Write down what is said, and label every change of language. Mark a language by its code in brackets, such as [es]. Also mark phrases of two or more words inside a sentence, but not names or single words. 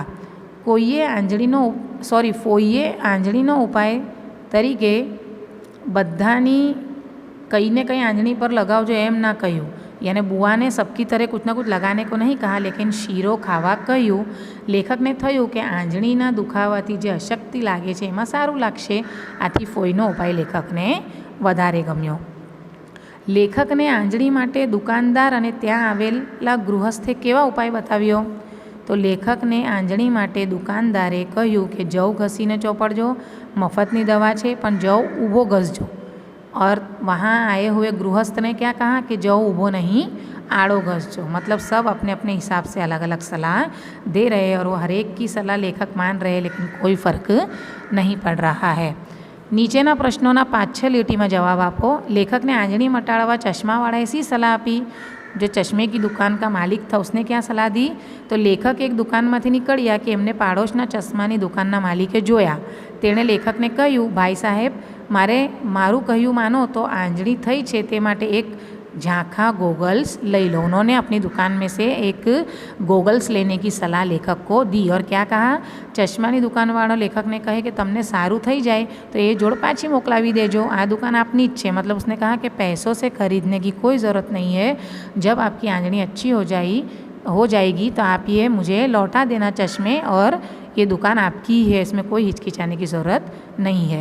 [gu] ફોઈએ આંજણીનો ઉપાય તરીકે બધાની કહીં ને કહીં આંજણી પર લગાવજો એમ ના કહ્યું, [hi] यानी बुआ ने सबकी तरह कुछ ना कुछ लगाने को नहीं कहा, [gu] લેકિન શીરો ખાવા કહ્યું। લેખક ને થયું કે આંજણીના દુખાવાથી જે અશક્તિ લાગે છે એમાં સારું લાગશે, આથી ફોઈનો ઉપાય લેખકને વધારે ગમ્યો। લેખક ને આંજણી માટે દુકાનદાર અને ત્યાં આવેલા ગૃહસ્થે કેવા ઉપાય બતાવ્યો? તો લેખકને આંજણી માટે દુકાનદારે કહ્યું કે જવ ઘસીને ચોપડજો, મફતની દવા છે પણ જવ ઊભો ઘસજો। [hi] और वहाँ आए हुए गृहस्थ ने क्या कहा कि [gu] જવ ઊભો નહીં આડો ઘસજો। [hi] मतलब सब अपने अपने हिसाब से अलग अलग सलाह दे रहे हैं और वो हर एक की सलाह लेखक मान रहे हैं, लेकिन कोई फ़र्क नहीं पड़ रहा है। [gu] નીચેના પ્રશ્નોના 5-6 લીટીમાં જવાબ આપો। લેખક ને આંજણી મટાડવા ચશ્મા વાળા એવી સલાહ આપી। [hi] जो चश्मे की दुकान का मालिक था उसने क्या सलाह दी? [gu] તો લેખક એક દુકાનમાંથી નીકળ્યા કે એમને પાડોશના ચશ્માની દુકાનના માલિકે જોયા। તેણે લેખકને કહ્યું, ભાઈ સાહેબ મારે મારું કહ્યું માનો તો આંજણી થઈ છે, તે માટે એક ઝાંખા ગોગલ્સ લઈ લો। [hi] उन्होंने अपनी दुकान में से एक गोगल्स लेने की सलाह लेखक को दी। और क्या कहा? [gu] ચશ્માની દુકાન વાળા લેખક ને કહે કે તમને સારું થઈ જાય તો યે જોડ પાછી મોકલાવી દેજો, આ દુકાન આપની જ છે। [hi] मतलब उसने कहा कि पैसों से खरीदने की कोई ज़रूरत नहीं है, जब आपकी आंजणी अच्छी हो जाएगी तो आप ये मुझे लौटा देना चश्मे, और ये दुकान आपकी ही है, इसमें कोई हिचकिचाने की ज़रूरत नहीं है।